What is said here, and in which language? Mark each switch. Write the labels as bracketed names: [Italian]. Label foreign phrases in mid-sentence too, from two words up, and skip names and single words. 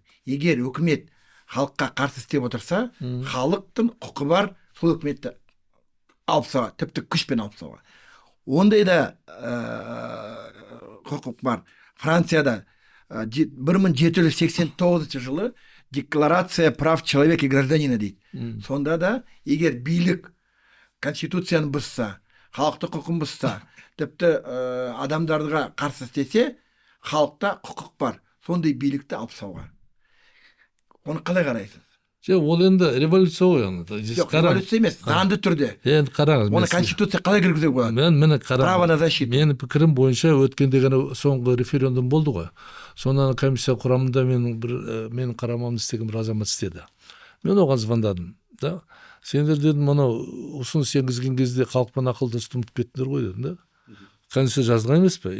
[Kazakh] Егер үкімет халыққа қарсы істеп отырса, халықтың құқы бар сол үкіметті алып тастауға, тіпті күшпен алып тастауға. Ондай да құқық бар. Францияда 1789 жылы [Russian] декларация прав человека и гражданина [Kazakh] дейді. Сонда да егер билік конституцияны бұзса, халықты құқын бұзса, тіпті адамдарға қарсы істесе, халықта құқық бар. Сондай билікті алып тастауға. Оны қалай қарайсыз? Ол енді революция ғой. Жоқ, революция емес, заңды түрде. Енді қараңыз. Оны конституция қалай кіргізуге болады? [Russian] Право на защиту. [Kazakh] Менің пікірім бойынша өткенде ғана соңғы референдум болды ғой. Сонан комиссия құрамында менің қарамамды істеген бір азамат істеді. Мен оған звондадым. Да? Сендер дедім, мынау ұсыныс енгізген кезде халықпен ақылдасып ұмытып кеттіңдер ғой дедім. Да? Конституция жазылған емес пе?